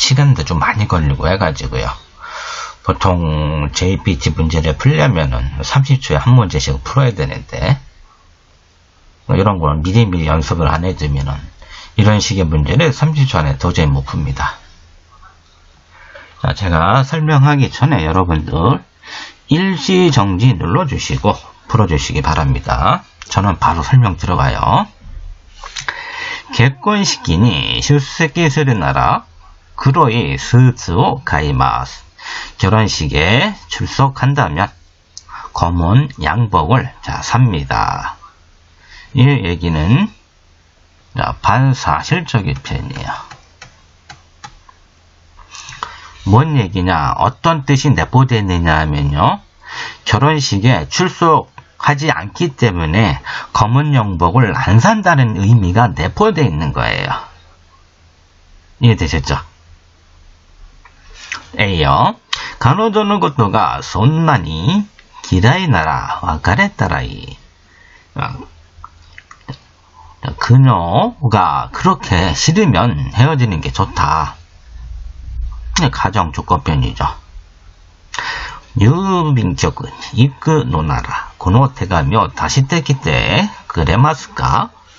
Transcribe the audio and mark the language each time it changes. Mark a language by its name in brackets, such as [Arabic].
[Korean] 시간도 좀 많이 걸리고 해가지고요. 보통 JPT 문제를 풀려면은 30초에 한 문제씩 풀어야 되는데, 이런 걸 미리미리 연습을 안 해두면은 이런 식의 문제를 30초 안에 도저히 못 풉니다. 자, 제가 설명하기 전에 여러분들 일시정지 눌러주시고 풀어주시기 바랍니다. 저는 바로 설명 들어가요. [Japanese] 結婚式に出席するなら黒いスーツを買います. [Korean] 결혼식에 출석한다면 검은 양복을 삽니다. 이 얘기는 반사실적인 표현이에요. 뭔 얘기냐, 어떤 뜻이 내포되느냐 하면요, 결혼식에 출석하지 않기 때문에 검은 양복을 안 산다는 의미가 내포되어 있는 거예요. 이해되셨죠? A요. [Japanese] 彼女のことがそんなに嫌いなら別れたらいい. [Korean] 그녀가 그렇게 싫으면 헤어지는 게 좋다. 가정 조건편이죠. [Japanese] 郵便局に行くのならこの手紙を出してきてくれますか?